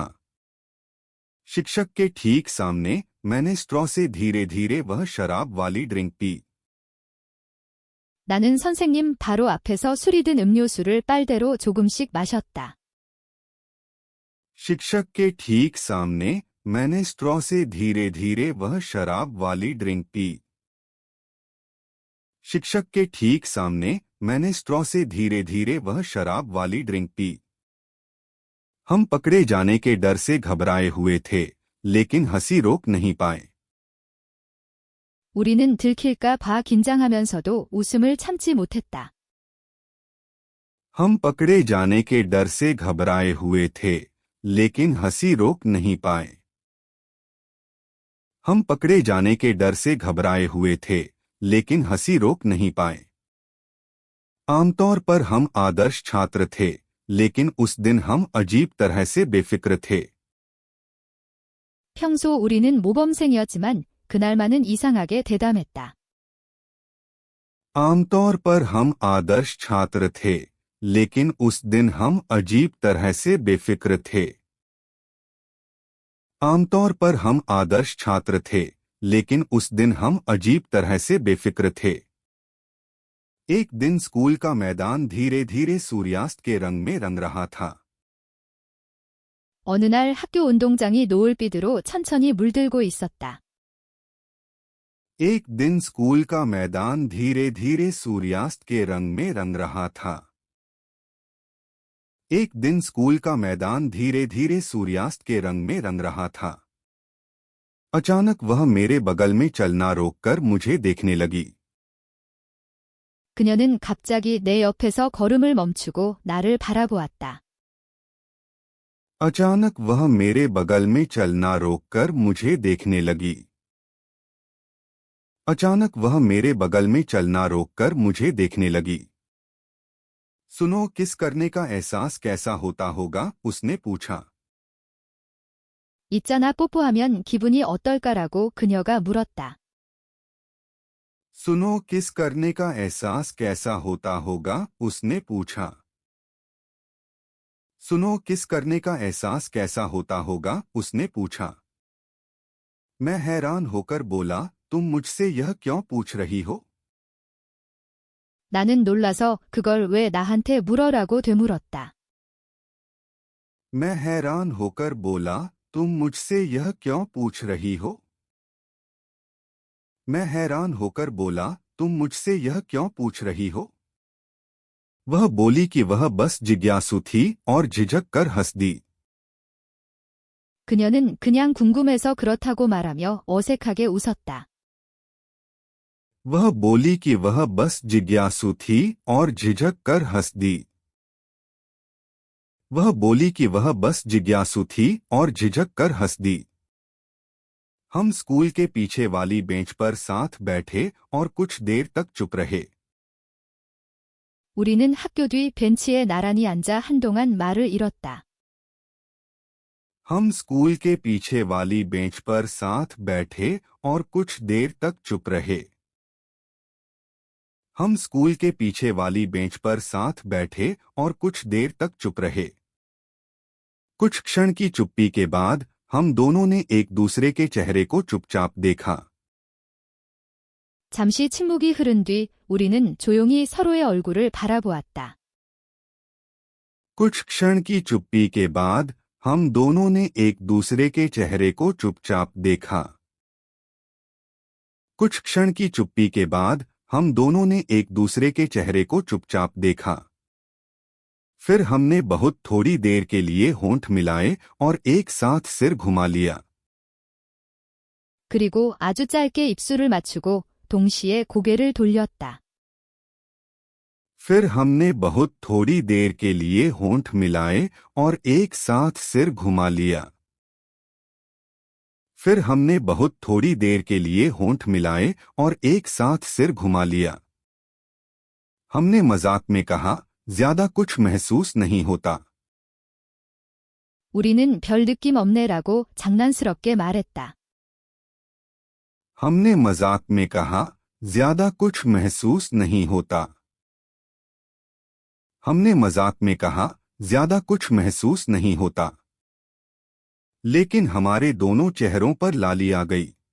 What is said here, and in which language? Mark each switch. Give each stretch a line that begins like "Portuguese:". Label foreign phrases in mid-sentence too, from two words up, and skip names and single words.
Hindi: शिक्षक के ठीक सामने मैंने स्ट्रॉ से धीरे धीरे वह शराब वाली ड्रिंक पी।
Korean: 나는 선생님 바로 앞에서 술이 든 음료수를 빨대로 조금씩 마셨다.
Hindi: शिक्षक के ठीक सामने मैंने स्ट्रॉ से धीरे धीरे वह शराब वाली ड्रिंक पी। शिक्षक के ठीक सामने मैंने स्ट्रॉ से धीरे धीरे वह शराब वाली ड्रिंक पी। हम पकड़े जाने के डर से घबराए हुए थे, लेकिन हंसी रोक नहीं पाए।
Korean: 우리는 들킬까 봐 긴장하면서도 웃음을 참지 못했다.
Hindi: हम पकड़े जाने के डर से घबराए हुए थे, लेकिन हंसी रोक नहीं पाए। हम पकड़े जाने के डर से घबराए हुए थे, लेकिन हंसी रोक नहीं पाए। आमतौर पर हम आदर्श छात्र थे, लेकिन उस दिन हम अजीब तरह से बेफिक्र थे।
Korean: 평소 우리는 모범생이었지만 그날만은 이상하게 대담했다.
Hindi: आमतौर पर हम आदर्श छात्र थे, लेकिन उस दिन हम अजीब तरह से बेफिक्र थे। आमतौर पर हम आदर्श छात्र थे, लेकिन उस दिन हम अजीब तरह से बेफिक्र थे। एक दिन स्कूल का मैदान धीरे धीरे सूर्यास्त के रंग में रंग रहा था।
Korean: 어느 날 학교 운동장이 노을빛으로 천천히 물들고 있었다.
Hindi: एक दिन स्कूल का मैदान धीरे धीरे सूर्यास्त के रंग में रंग रहा था। एक दिन स्कूल का मैदान धीरे धीरे सूर्यास्त के रंग में रंग रहा था। अचानक वह मेरे बगल में चलना रोककर मुझे देखने लगी।
Korean: 그녀는 갑자기 내 옆에서 걸음을 멈추고 나를 바라보았다.
Hindi: अचानक वह मेरे बगल में चलना रोककर मुझे देखने लगी। अचानक वह मेरे बगल में चलना रोककर मुझे देखने लगी। सुनो, किस करने का एहसास कैसा होता होगा? उसने पूछा।
Korean: 있잖아, 뽀뽀하면 기분이 어떨까라고 그녀가 물었다.
Hindi: सुनो, किस करने का एहसास कैसा होता होगा? उसने पूछा। सुनो, किस करने का एहसास कैसा होता होगा? उसने पूछा। मैं हैरान होकर बोला, तुम मुझसे यह क्यों पूछ रही हो?
Korean: 나는 놀라서 그걸 왜 나한테 물어라고 되물었다.
Hindi: मैं हैरान होकर बोला, तुम मुझसे यह क्यों पूछ रही हो? मैं हैरान होकर बोला, तुम मुझसे यह क्यों पूछ रही हो? वह बोली कि वह बस जिज्ञासु थी और झिझक कर हंस दी।
Korean: 그녀는 그냥 궁금해서 그렇다고 말하며 어색하게 웃었다.
Hindi: वह बोली कि वह बस जिज्ञासु थी और झिझक कर हंस दी। वह बोली कि वह बस जिज्ञासु थी और झिझक कर हंस दी। हम स्कूल के पीछे वाली बेंच पर साथ बैठे और कुछ देर तक चुप रहे।
Korean: 우리는 학교 뒤 벤치에 나란히 앉아 한동안 말을 잃었다.
Hindi: हम स्कूल के पीछे वाली बेंच पर साथ बैठे और कुछ देर तक चुप रहे। हम स्कूल के पीछे वाली बेंच पर साथ बैठे और कुछ देर तक चुप रहे। कुछ क्षण की चुप्पी के बाद हम दोनों ने एक दूसरे के चेहरे को चुपचाप देखा।
Korean: 잠시 침묵이 흐른 뒤 우리는 조용히 서로의 얼굴을 바라보았다.
Hindi: कुछ क्षण की चुप्पी के बाद हम दोनों ने एक दूसरे के चेहरे को चुपचाप देखा। कुछ क्षण की चुप्पी के बाद हम दोनों ने एक दूसरे के चेहरे को चुपचाप देखा। फिर हमने बहुत थोड़ी देर के लिए होंठ मिलाए और एक साथ सिर घुमा लिया।
Korean: 그리고 아주 짧게 입술을 맞추고 동시에 고개를 돌렸다.
Hindi: फिर हमने बहुत थोड़ी देर के लिए होंठ मिलाए और एक साथ सिर घुमा लिया। फिर हमने बहुत थोड़ी देर के लिए होंठ मिलाए और एक साथ सिर घुमा लिया। हमने मजाक में कहा, ज्यादा कुछ महसूस नहीं होता।
Korean: 우리는 별 느낌 없네라고 장난스럽게 말했다.
Hindi: हमने मजाक में कहा, ज्यादा कुछ महसूस नहीं होता। हमने मजाक में कहा, ज्यादा कुछ महसूस नहीं होता। लेकिन हमारे दोनों चेहरों पर लाली आ गई।